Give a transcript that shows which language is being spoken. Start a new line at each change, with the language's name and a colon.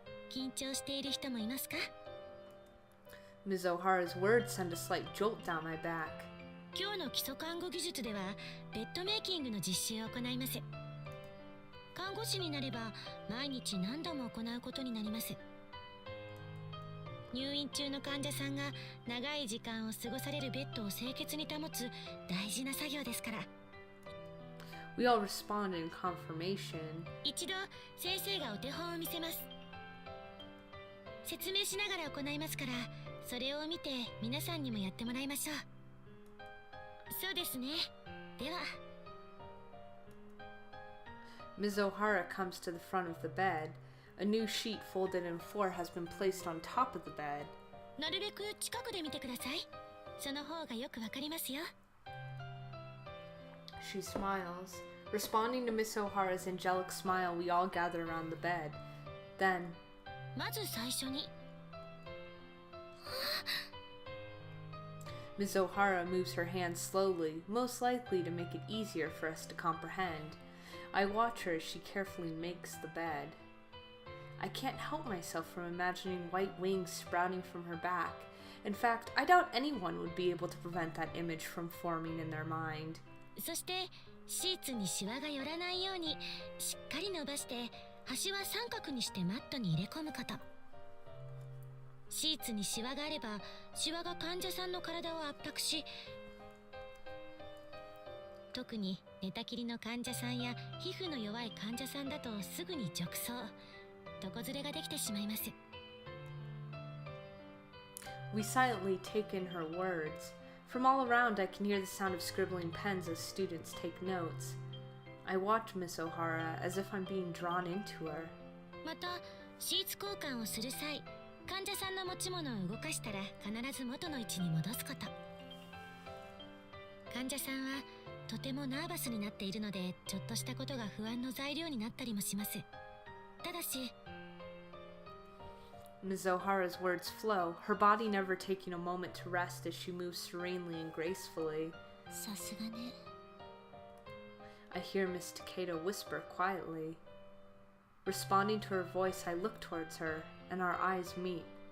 Japanese: 緊張している人もいますか？
English: Ms. O'Hara's words send a slight jolt down my back.
Japanese: 今日の基礎看護技術ではベッドメイキングの実習を行います。看護師になれば毎日何度も行うことになります。入院中の患者さんが長い時間を過ごされるベッドを清潔に保つ大事な作業ですから。
English: We all respond in confirmation.
Japanese: 一度先生がお手本を見せます。説明しながら行いますから、それを見て皆さんにもやってもらいましょう。そうですね。では。
English: Ms. O'Hara comes to the front of the bed. A new sheet folded in four has been placed on top of the bed.
Japanese: なるべく近くで見てください。その方がよくわかりますよ。
English: She smiles. Responding to Miss O'Hara's angelic smile, we all gather around the bed. Then,
Japanese: まず最初に。
English: Miss O'Hara moves her hand slowly, most likely to make it easier for us to comprehend. I watch her as she carefully makes the bed. I can't help myself from imagining white wings sprouting from her back. In fact, I doubt anyone would be able to prevent that image from forming in their mind.
Japanese: そしてシーツにシワが寄らないようにしっかり伸ばして端は三角にしてマットに入れ込むこと。シーツにシワがあればシワが患者さんの体を圧迫し、特に寝たきりの患者さんや皮膚の弱い患者さんだとすぐに褥瘡、床ずれができてしまいます。
English: We silently take in her words. From all around, I can hear the sound of scribbling pens as students take notes. I watch Miss O'Hara as if I'm being drawn into her.
Japanese: またシーツ交換をする際、患者さんの持ち物を動かしたら必ず元の位置に戻すこと。患者さんはとてもナーバスになっているので、ちょっとしたことが不安の材料になったりもします。ただし、
English: Ms. O'Hara's words flow, her body never taking a moment to rest as she moves serenely and gracefully.
Japanese: さすがね。
English: I hear Miss Takeda whisper quietly. Responding to her voice, I look towards her, and our eyes meet.